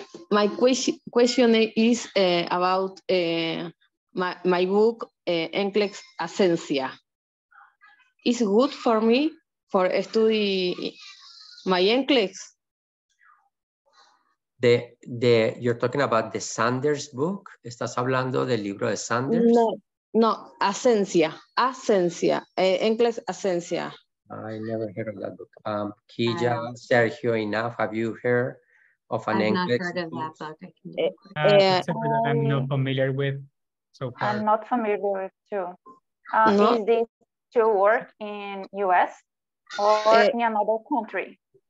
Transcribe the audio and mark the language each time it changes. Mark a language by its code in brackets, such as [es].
[en] My question is about my book, NCLEX Ascencia. Is good for me for study my NCLEX? You're talking about the Sanders book? [es] ¿Estás hablando del libro de Sanders? [en] No, Ascencia. NCLEX Ascencia. I never heard of that book. Quilla, Sergio, Enough, have you heard of an I've not NCLEX heard of that book. It's a book I'm not familiar with so far. I'm not familiar with too. No. Is this to work in US or in another country?